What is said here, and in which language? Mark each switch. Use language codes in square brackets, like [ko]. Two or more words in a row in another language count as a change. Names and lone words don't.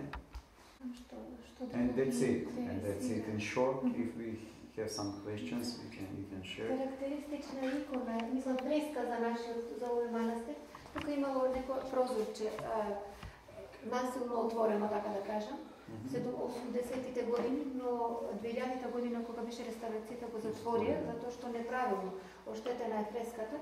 [en] And that's it. In short, if we have some questions, you can share. [mk] Карактеристична икона, мислам, фреска за овој манастир. Тука имало неко прозорче, насилно отворено, така да кажам. 80-тите години, но 2000-та година, кога беше реставрацијата, го затворија, затоа што неправилно оштетена е фреската.